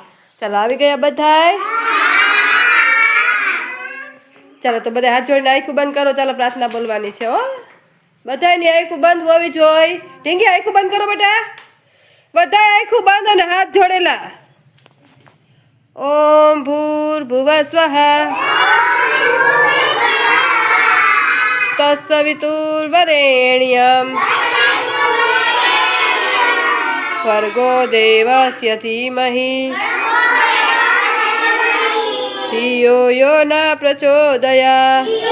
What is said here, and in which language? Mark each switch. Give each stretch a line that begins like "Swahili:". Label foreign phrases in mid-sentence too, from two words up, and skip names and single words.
Gujarati: ચાલો આવી ગયા બધાય, ચાલો તો બધા હાથ જોડીને આંખું બંધ કરો। ચાલો પ્રાર્થના બોલવાની છે હો, બધાની આંખું બંધ હોવી જોઈએ। ઢીંગી આંખું બંધ કરો બેટા, બધાય આંખું બંધ અને હાથ જોડેલા।
Sanskrit: ओम भूर्भुवः स्वः तत्सवितुर्वरेण्यं भर्गो देवस्य धीमहि धियो यो न प्रचोदयात्।